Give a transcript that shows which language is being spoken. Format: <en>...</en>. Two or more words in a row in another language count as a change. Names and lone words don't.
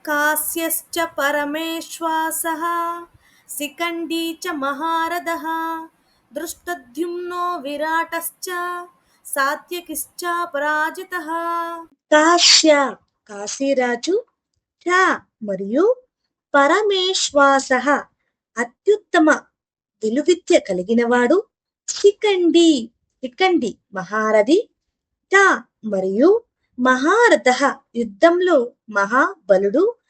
<sa>कास्यश्च परमेश्वासः शिखण्डी च महारथः दृष्टद्युम्नो विराटश्च सात्यकिश्च पराजितः.</sa> <te>కాశ్య కాశీరాజు, చ మరియు పరమేశ్వాస అత్యుత్తమ విలువిద్య కలిగినవాడు, శిఖండి శిఖండి మహారథి, చ మరియు మహారథ యుద్ధంలో మహాబలుడు,</te>